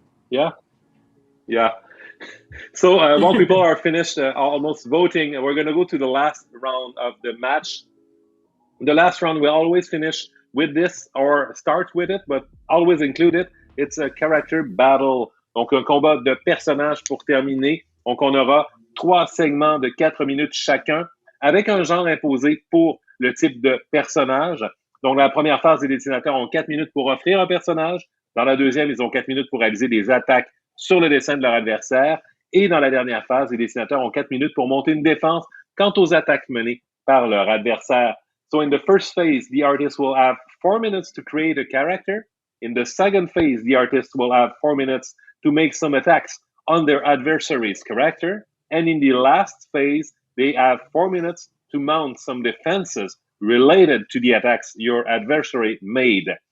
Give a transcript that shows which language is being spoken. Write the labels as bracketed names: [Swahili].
[English] Yeah. So while people are finished almost voting, we're going to go to the last round of the match. The last round, we always finish with this or start with it, but always include it. It's a character battle. [French] Donc, un combat de personnages pour terminer. Donc, on aura 3 segments de 4 minutes chacun avec un genre imposé pour le type de personnage. Donc, dans la première phase, les dessinateurs ont 4 minutes pour offrir un personnage. Dans la deuxième, ils ont 4 minutes pour réaliser des attaques sur le dessin de leur adversaire. Et dans la dernière phase, les dessinateurs ont 4 minutes pour monter une défense quant aux attaques menées par leur adversaire. [English] So in the first phase, the artist will have 4 minutes to create a character. In the second phase, the artist will have 4 minutes to make some attacks on their adversary's character. And in the last phase, they have 4 minutes to mount some defenses related to the attacks your adversary made.